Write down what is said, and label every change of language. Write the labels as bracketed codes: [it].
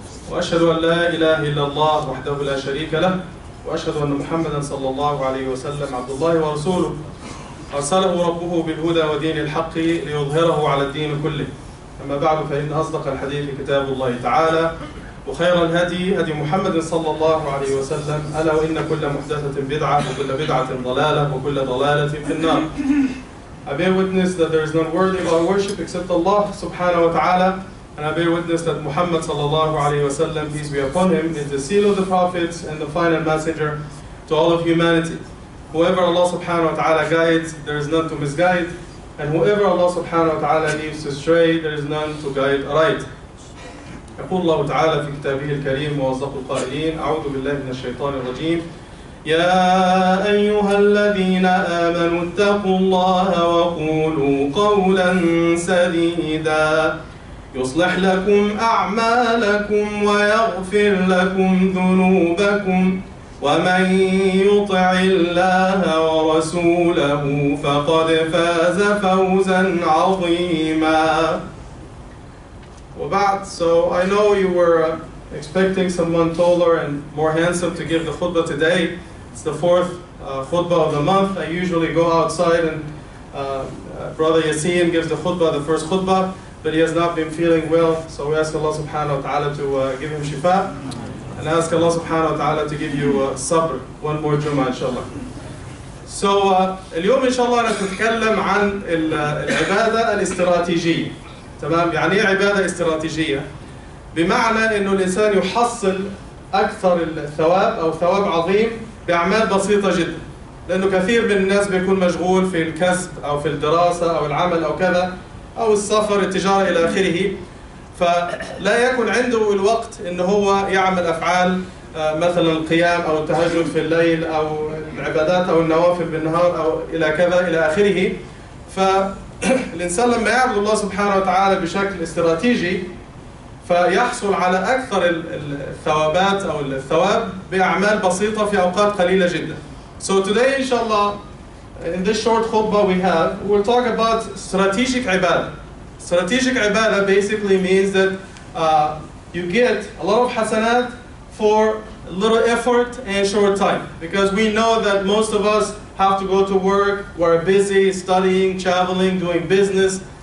[ar] وأشهد أن لا إله إلا الله وحده لا شريك له، وأشهد أن محمدا صلى الله عليه وسلم عبد الله ورسوله أرسله ربه بالهدى ودين الحق ليظهره على الدين كله. أما بعد، فإن أصدق الحديث كتاب الله تعالى، وخير الهدي هدي محمد صلى الله عليه وسلم، ألا وإن كل محدثة بدعة وكل بدعة ضلالة وكل ضلالة في النار. [en] I bear witness that there is none worthy of our worship except Allah subhanahu wa ta'ala, and I bear witness that Muhammad sallallahu alayhi wa sallam, peace be upon him, is the seal of the prophets and the final messenger to all of humanity. Whoever Allah subhanahu wa ta'ala guides, there is none to misguide, and whoever Allah subhanahu wa ta'ala leaves to stray, there is none to guide aright. [ar] يقول الله تعالى في كتابه الكريم وأصدق القائلين: أعوذ بالله من الشيطان الرجيم. يا أيها الذين آمنوا اتقوا الله وقولوا قولا سديدا يصلح لكم أعمالكم ويغفر لكم ذنوبكم ومن يطع الله ورسوله فقد فاز فوزا عظيما. [en] So I know you were expecting someone taller and more handsome to give the khutbah today. It's the fourth khutbah of the month. I usually go outside and Brother Yassine gives the khutbah, the first khutbah, but he has not been feeling well. So we ask Allah subhanahu wa ta'ala to give him shifa, and ask Allah subhanahu wa ta'ala to give you sabr. One more Jummah inshallah. [ar] So اليوم إن شاء الله نتكلم عن العبادة الاستراتيجية. تمام؟ يعني ايه عبادة استراتيجية؟ بمعنى انه الانسان يحصل اكثر الثواب او ثواب عظيم باعمال بسيطة جدا. لانه كثير من الناس بيكون مشغول في الكسب او في الدراسة او العمل او كذا او السفر التجارة الى اخره، فلا يكون عنده الوقت انه هو يعمل افعال مثلا القيام او التهجد في الليل او العبادات او النوافل بالنهار او الى كذا الى اخره. فالإنسان لما يعبد الله سبحانه وتعالى بشكل استراتيجي فيحصل على أكثر الثوابات أو الثواب بأعمال بسيطة في أوقات قليلة جدا. [en] So today inshallah, in this short khutbah we'll talk about strategic ibadah. Strategic ibadah basically means that you get a lot of hasanat for little effort and short time, because we know that most of us have to go to work, we're busy studying, traveling, doing business.